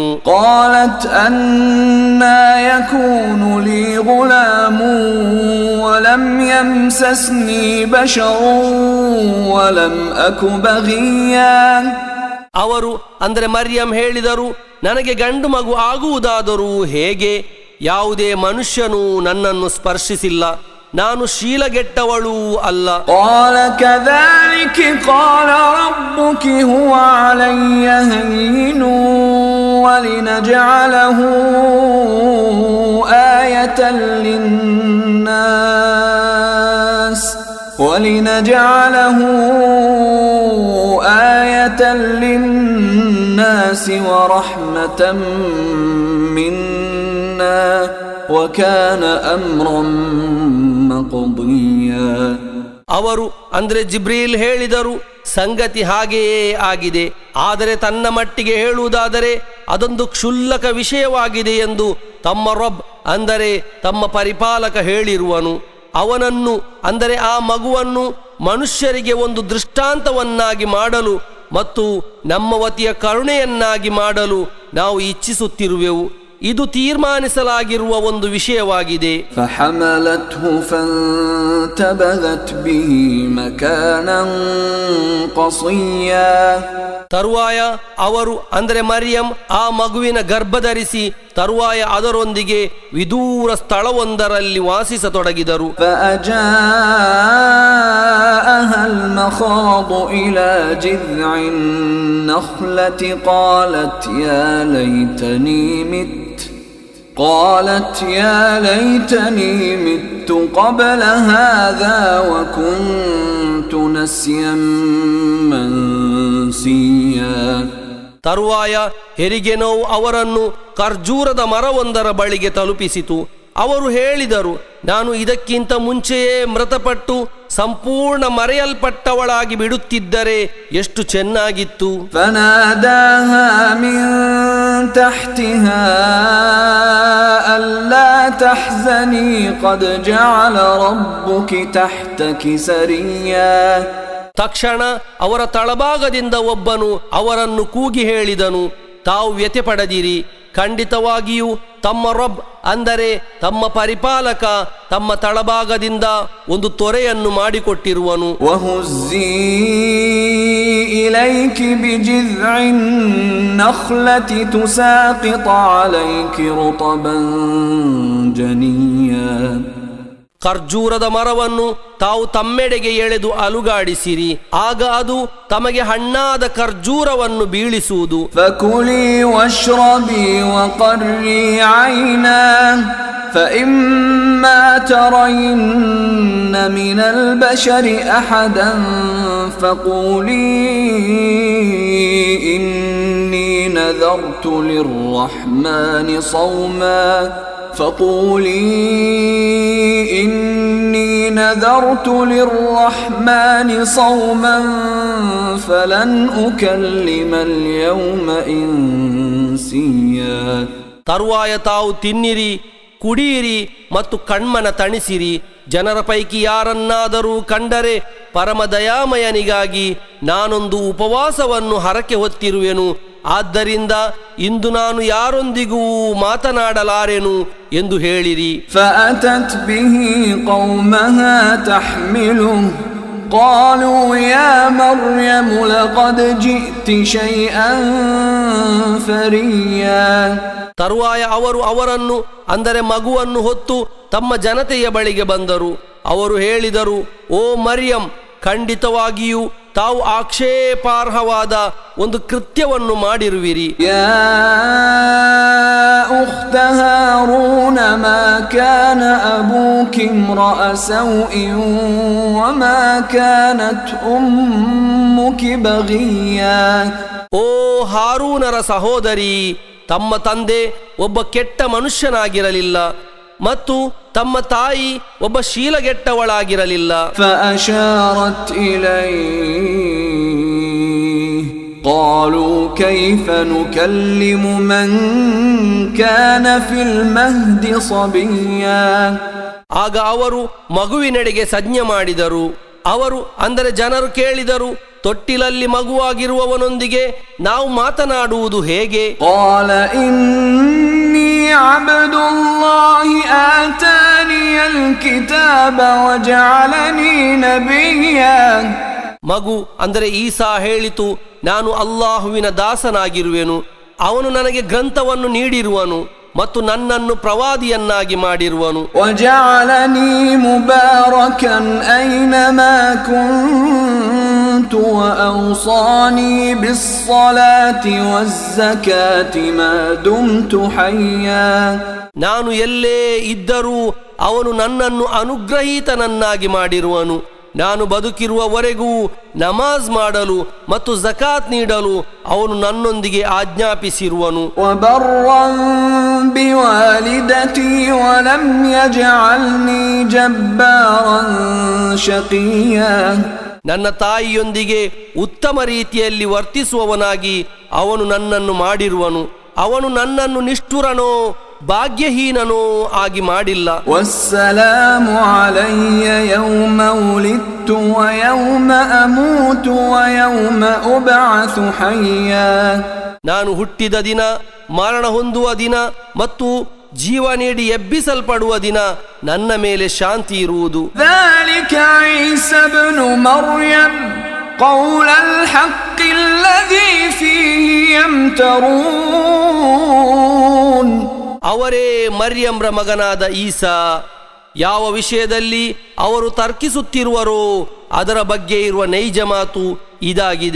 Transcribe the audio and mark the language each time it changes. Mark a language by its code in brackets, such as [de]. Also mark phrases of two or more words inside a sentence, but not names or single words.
[ar] قالت أنى يكون لي غلام ولم يمسسني بشر ولم أك بغيا. [kn] ಅವರು, ಅಂದರೆ ಮರ್ಯಂ ಹೇಳಿದರು, ನನಗೆ ಗಂಡು ಮಗು ಆಗುವುದಾದರೂ ಹೇಗೆ? ಯಾವುದೇ ಮನುಷ್ಯನು ನನ್ನನ್ನು ಸ್ಪರ್ಶಿಸಿಲ್ಲ, ನಾನು ಶೀಲಗೆಟ್ಟವಳೂ ಅಲ್ಲ. [ar] قال كذلك قال ربك هو علي هين ولنجعله آية للناس ورحمة منا وكان أمرا مقضيا. [kn] ಅವರು, ಅಂದರೆ ಜಿಬ್ರೀಲ್ ಹೇಳಿದರು, ಸಂಗತಿ ಹಾಗೆಯೇ ಆಗಿದೆ. ಆದರೆ ತನ್ನ ಮಟ್ಟಿಗೆ ಹೇಳುವುದಾದರೆ ಅದೊಂದು ಕ್ಷುಲ್ಲಕ ವಿಷಯವಾಗಿದೆ ಎಂದು ತಮ್ಮ ರಬ್, ಅಂದರೆ ತಮ್ಮ ಪರಿಪಾಲಕ ಹೇಳಿರುವನು. ಅವನನ್ನು, ಅಂದರೆ ಆ ಮಗುವನ್ನು ಮನುಷ್ಯರಿಗೆ ಒಂದು ದೃಷ್ಟಾಂತವನ್ನಾಗಿ ಮಾಡಲು ಮತ್ತು ನಮ್ಮ ವತಿಯ ಕರುಣೆಯನ್ನಾಗಿ ಮಾಡಲು ನಾವು ಇಚ್ಛಿಸುತ್ತಿರುವೆವು. ಇದು ತೀರ್ಮಾನಿಸಲಾಗಿರುವ ಒಂದು ವಿಷಯವಾಗಿದೆ. [ar] فحملته فانتبذت به مكانا قصيا. [kn] ತರುವಾಯ ಅವರು, ಅಂದರೆ ಮರಿಯಂ, ಆ ಮಗುವಿನ ಗರ್ಭಧರಿಸಿ ತರುವಾಯ ಅದರೊಂದಿಗೆ ವಿದೂರ ಸ್ಥಳವೊಂದರಲ್ಲಿ ವಾಸಿಸತೊಡಗಿದರು. [ar] فأجاءها المخاض إلى جذع النخلة قالت يا ليتني مت قالت يا ليتني مت قبل هذا وكنت نسيا منسيا. [kn] ತರುವಾಯ ಹೆರಿಗೆ ನೋವು ಅವರನ್ನು ಖರ್ಜೂರದ ಮರವೊಂದರ ಬಳಿಗೆ ತಲುಪಿಸಿತು. ಅವರು ಹೇಳಿದರು, ನಾನು ಇದಕ್ಕಿಂತ ಮುಂಚೆಯೇ ಮೃತಪಟ್ಟು ಸಂಪೂರ್ಣ ಮರೆಯಲ್ಪಟ್ಟವಳಾಗಿ ಬಿಡುತ್ತಿದ್ದರೆ ಎಷ್ಟು ಚೆನ್ನಾಗಿತ್ತು. [ar] فناداها من تحتها ألا تحزني قد جعل ربك تحتك سريا. [kn] ತಕ್ಷಣ ಅವರ ತಳಭಾಗದಿಂದ ಒಬ್ಬನು ಅವರನ್ನು ಕೂಗಿ ಹೇಳಿದನು, ತಾವು ವ್ಯಥೆ ಪಡದಿರಿ, ಖಂಡಿತವಾಗಿಯೂ ತಮ್ಮ ರಬ್ ಅಂದರೆ ತಮ್ಮ ಪರಿಪಾಲಕ ತಮ್ಮ ತಳಭಾಗದಿಂದ ಒಂದು ತೊರೆಯನ್ನು ಮಾಡಿಕೊಟ್ಟಿರುವನು. [ar] وهزي إليك بجذع النخلة تساقط عليك رطبا جنيا. [kn] ಖರ್ಜೂರದ ಮರವನ್ನು ತಾವು ತಮ್ಮೆಡೆಗೆ ಎಳೆದು ಅಲುಗಾಡಿಸಿರಿ, ಆಗ ಅದು ತಮಗೆ ಹಣ್ಣಾದ ಖರ್ಜೂರವನ್ನು ಬೀಳಿಸುವುದು. [ar] فكلي واشربي وقري عينا فإما ترين من البشر أحدا فقولي إني نذرت للرحمن صوما فلن أكلم اليوم إنسيا. [kn] ತರುವಾಯ ತಾವು ತಿನ್ನಿರಿ, ಕುಡಿಯಿರಿ ಮತ್ತು ಕಣ್ಮನ ತಣಿಸಿರಿ. ಜನರ ಪೈಕಿ ಯಾರನ್ನಾದರೂ ಕಂಡರೆ ಪರಮದಯಾಮಯನಿಗಾಗಿ ನಾನೊಂದು ಉಪವಾಸವನ್ನು ಹರಕೆ ಹೊತ್ತಿರುವೆನು, ಆದ್ದರಿಂದ ಇಂದು ನಾನು ಯಾರೊಂದಿಗೂ ಮಾತನಾಡಲಾರೆನು ಎಂದು ಹೇಳಿರಿ. [ar] فأتت به قومها تحمله قالوا يا مريم لقد جئت شيئا فريا. [kn] ತರುವಾಯ ಅವರು ಅವರನ್ನು ಅಂದರೆ ಮಗುವನ್ನು ಹೊತ್ತು ತಮ್ಮ ಜನತೆಯ ಬಳಿಗೆ ಬಂದರು. ಅವರು ಹೇಳಿದರು, ಓ ಮರಿಯಂ, ಖಂಡಿತವಾಗಿಯೂ ತಾವು ಆಕ್ಷೇಪಾರ್ಹವಾದ ಒಂದು ಕೃತ್ಯವನ್ನು ಮಾಡಿರುವಿರಿ. [ar] يا أخت هارون ما كان أبوك امرأ سوء وما كانت أمك بغيا. [kn] ಓ ಹಾರೂನರ ಸಹೋದರಿ, ತಮ್ಮ ತಂದೆ ಒಬ್ಬ ಕೆಟ್ಟ ಮನುಷ್ಯನಾಗಿರಲಿಲ್ಲ ಮತ್ತು ತಮ್ಮ ತಾಯಿ ಒಬ್ಬ ಶೀಲಗೆಟ್ಟವಳಾಗಿರಲಿಲ್ಲ. [ar] فأشارت إليه قالوا كيف نكلم من كان في المهد صبيا. [kn] ಆಗ ಅವರು ಮಗುವಿನೆಡೆಗೆ ಸಂಜ್ಞೆ ಮಾಡಿದರು. ಅವರು ಅಂದರೆ ಜನರು ಕೇಳಿದರು, ತೊಟ್ಟಿಲಲ್ಲಿ ಮಗುವಾಗಿರುವವನೊಂದಿಗೆ ನಾವು ಮಾತನಾಡುವುದು ಹೇಗೆ? [ar] قال إني عبد الله آتاني الكتاب وجعلني نبيا. [kn] ಮಗು ಅಂದರೆ ಈಸಾ ಹೇಳಿತು, ನಾನು ಅಲ್ಲಾಹುವಿನ ದಾಸನಾಗಿರುವೆನು, ಅವನು ನನಗೆ ಗ್ರಂಥವನ್ನು ನೀಡಿರುವನು ಮತ್ತು ನನ್ನನ್ನು ಪ್ರವಾದಿಯನ್ನಾಗಿ ಮಾಡಿರುವನು. [ar] وجعلني مباركا أينما كنت وأوصاني بالصلاة والزكاة ما دمت حيا. [kn] ನಾನು ಎಲ್ಲೇ ಇದ್ದರೂ ಅವನು ನನ್ನನ್ನು ಅನುಗ್ರಹೀತನನ್ನಾಗಿ ಮಾಡಿರುವನು. ನಾನು ಬದುಕಿರುವವರೆಗೂ ನಮಾಜ್ ಮಾಡಲು ಮತ್ತು ಜಕಾತ್ ನೀಡಲು ಅವನು ನನ್ನೊಂದಿಗೆ ಆಜ್ಞಾಪಿಸಿರುವನು. [ar] وبرا بوالدتي ولم يجعلني جبارا شقيا. [kn] ನನ್ನ ತಾಯಿಯೊಂದಿಗೆ ಉತ್ತಮ ರೀತಿಯಲ್ಲಿ ವರ್ತಿಸುವವನಾಗಿ ಅವನು ನನ್ನನ್ನು ಮಾಡಿರುವನು. ಅವನು ನನ್ನನ್ನು ನಿಷ್ಠುರನೋ ಭಾಗ್ಯಹೀನನೋ ಆಗಿ ಮಾಡಿಲ್ಲ. [ar] والسلام علي يوم ولدت ويوم أموت ويوم أبعث حيا. [kn] ನಾನು ಹುಟ್ಟಿದ ದಿನ, ಮರಣ ಹೊಂದುವ ದಿನ ಮತ್ತು ಜೀವ ನೀಡಿ ಎಬ್ಬಿಸಲ್ಪಡುವ ದಿನ ನನ್ನ ಮೇಲೆ ಶಾಂತಿ ಇರುವುದು. [ar] ذلك عيسى ابن مريم قول الحق الذي فيه يمترون. [kn] ಅವರೇ ಮರ್ಯಂರ ಮಗನಾದ ಈಸಾ. ಯಾವ ವಿಷಯದಲ್ಲಿ ಅವರು ತರ್ಕಿಸುತ್ತಿರುವರೋ ಅದರ ಬಗ್ಗೆ ಇರುವ ನೈಜ ಮಾತು ಇದಾಗಿದೆ.